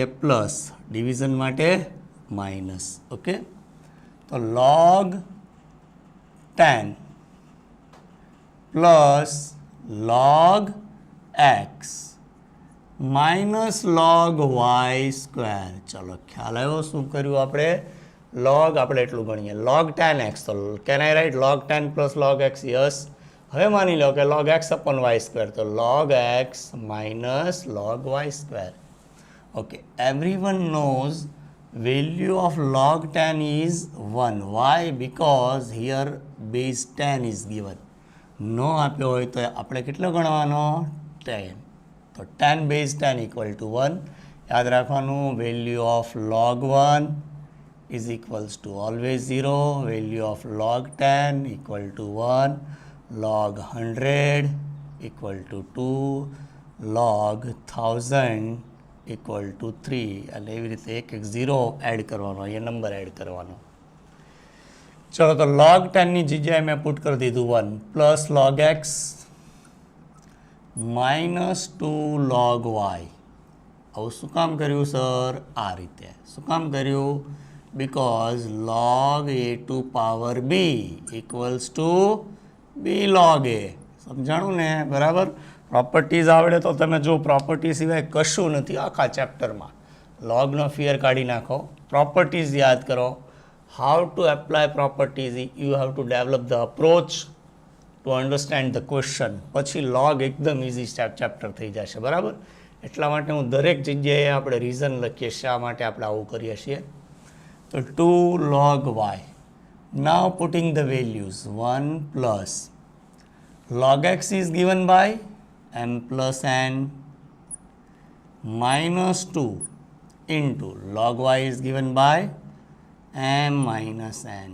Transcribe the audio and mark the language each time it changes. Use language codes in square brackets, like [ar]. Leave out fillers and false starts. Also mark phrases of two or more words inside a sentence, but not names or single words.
[en] Plus. Division માટે minus. Okay, તો log 10 પ્લસ log x માઇનસ log y સ્ક્વેર. [gu] ચલો ખ્યાલ આવ્યો શું કર્યું આપણે? log આપણે એટલું ગણીએ. [en] log 10x, તો can I write log 10 plus log x? યસ. [gu] હવે માની લો કે [en] log x upon y square, તો log x minus log y square. Okay, everyone knows value of log 10 is 1. Why? Because here base 10 is given. [gu] No આપ્યો હોય તો આપણે કેટલો ગણવાનો? 10. [en] તો 10 base 10 equal to 1. [gu] યાદ રાખવાનું, [en] value of log 1 is equals to always 0. Value of log 10 equal to 1. Log 100 equal to 2. Log 1000 equal to 3. [gu] અને એવી રીતે એક 0 એડ કરવાનો, અહીંયા નંબર એડ કરવાનો. ચલો તો log 10ની જગ્યાએ મેં પુટ કરી દીધું [en] 1 plus log x minus 2 log y. [gu] આવું શું કામ કર્યું સર? આ રીતે શું કામ કર્યું? [en] because log a to power b equals to b log a. [gu] સમજાણું ને? બરાબર. પ્રોપર્ટીઝ આવડે તો તમે જો પ્રોપર્ટી સિવાય કશું નથી આખા ચેપ્ટરમાં. લોગનો ફિયર કાઢી નાખો, પ્રોપર્ટીઝ યાદ કરો. [en] How to apply properties, you have to develop the approach to understand the question. [gu] પછી લોગ એકદમ ઇઝી ચેપ્ટર થઈ જશે, બરાબર. એટલા માટે હું દરેક જગ્યાએ આપણે રીઝન લખીએ શા માટે આપણે આવું કરીએ છીએ. તો 2 log y. [en] Now putting the values 1 plus log x is given by m plus n minus 2 into log y is given by m minus n.